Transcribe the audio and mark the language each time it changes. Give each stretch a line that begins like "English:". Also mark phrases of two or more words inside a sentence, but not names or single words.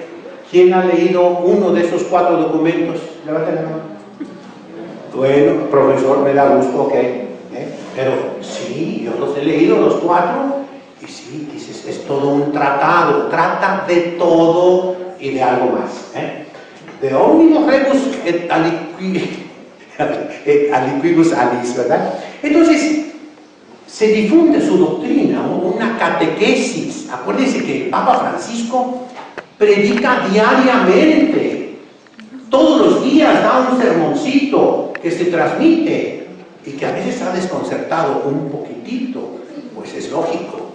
Spanish: ¿Quién ha leído uno de esos 4 documentos? Levante la mano. Bueno, profesor, me da gusto, ok. Pero sí, yo los he leído los 4 y sí, dices, es todo un tratado, trata de todo y de algo más.
Latin: De omnibus rebus et aliquibus alis,
Spanish: ¿verdad? Entonces, se difunde su doctrina, una catequesis. Acuérdense que el Papa Francisco predica diariamente, todos los días da un sermoncito que se transmite y que a veces ha desconcertado un poquitito, pues es lógico.